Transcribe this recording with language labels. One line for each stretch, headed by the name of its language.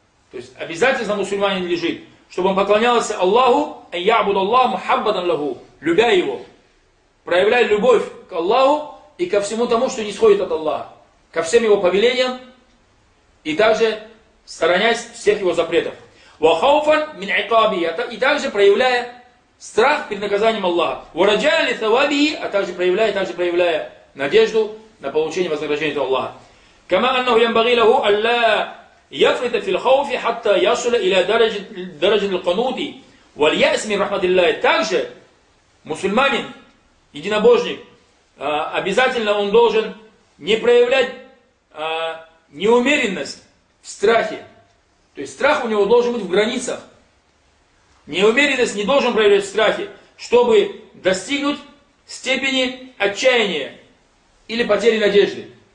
Russian: То есть обязательно мусульманин лежит, чтобы он поклонялся Аллаху,
Arabic: «Айябуд Аллах мухаббатан лаху»,
Russian: любя его, проявляя любовь к Аллаху и ко всему тому, что нисходит от Аллаха, ко всем его повелениям и также сторонясь всех его запретов.
Arabic: «Вахауфан мин айкабия»,
Russian: и также проявляя страх перед наказанием Аллаха.
Arabic: «Вараджая ли тавабии»,
Russian: а также проявляя, надежду на получение вознаграждения от Аллаха.
Arabic: «Кама аннаху ямбаги лаху алла يفرط في الخوف حتى يصل إلى درجة القنوط واليأس من رحمة الله.
Russian: Также мусульманин, единобожник, обязательно он должен не проявлять неумеренность в страхе. То есть страх у него должен быть в границах. Неумеренность не должен проявлять в страхе, чтобы достигнуть степени отчаяния или потери надежды.